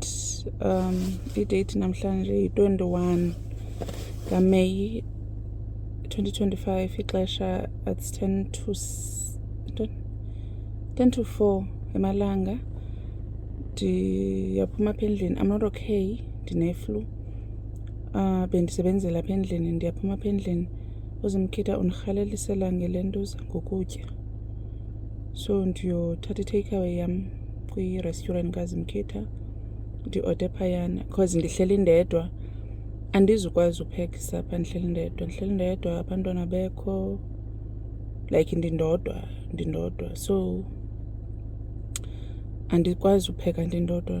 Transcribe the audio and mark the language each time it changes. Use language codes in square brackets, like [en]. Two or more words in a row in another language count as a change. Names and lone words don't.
[xh] I-date namhlanje yi-21 kaMeyi 2025, ixesha [en] it's 10 to 4 [xh] emalanga. Ndiyaphuma apha endlini, [en] I'm not okay, ndine-flu. [xh] Bendisebenzela apha endlini, ndiyaphuma apha endlini. UZimkhitha undihalelisela ngele nto ngokutya. So ndiyothatha i-takeaway yam kwi-restaurant kaZimkhitha ndi-ode phayana because ndihleli ndedwa, andizukwazi uphekisa apha ndihleli ndedwa, abantwana bekho, like ndindodwa, so andikwazi upheka ndindodwa.